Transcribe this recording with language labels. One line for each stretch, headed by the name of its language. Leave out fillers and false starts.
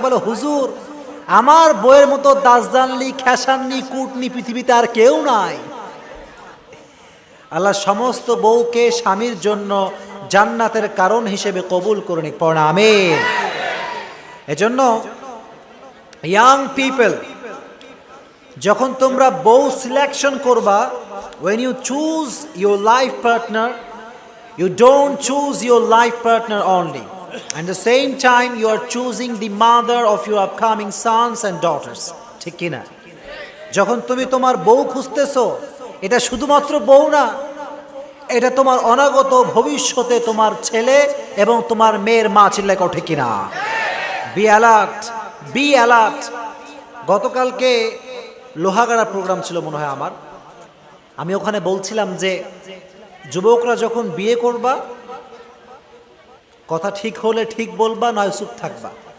Bangla: বলে হুজুর আমার বইয়ের মতো দাসদানলি, খেসাননি, কুটনি পৃথিবীতে আর কেউ নাই। আল্লাহ সমস্ত বউকে স্বামীর জন্য জান্নাতের কারণ হিসেবে কবুল করে নিক। পড়া আমিন। এজন্য ইয়াং পিপল, যখন তোমরা বউ সিলেকশন করবা,
English: when you choose your life partner, you don't choose your life partner only. At the same time, you are choosing the mother of your upcoming sons and daughters.
Bangla: ঠিক কি না? যখন তুমি তোমার বউ খুঁজতেছো, এটা শুধুমাত্র বউ না, এটা তোমার অনাগত ভবিষ্যতে তোমার ছেলে এবং তোমার মেয়ের মা। চিল্লায় কও ঠিক কিনা?
English: Be alert, be alert.
Bangla: গতকালকে লোহাগাড়া প্রোগ্রাম ছিল মনে হয় আমার, আমি ওখানে বলছিলাম যে যুবকরা যখন বিয়ে করবা, কথা ঠিক হলে ঠিক বলবা, নয় চুপ থাকবা।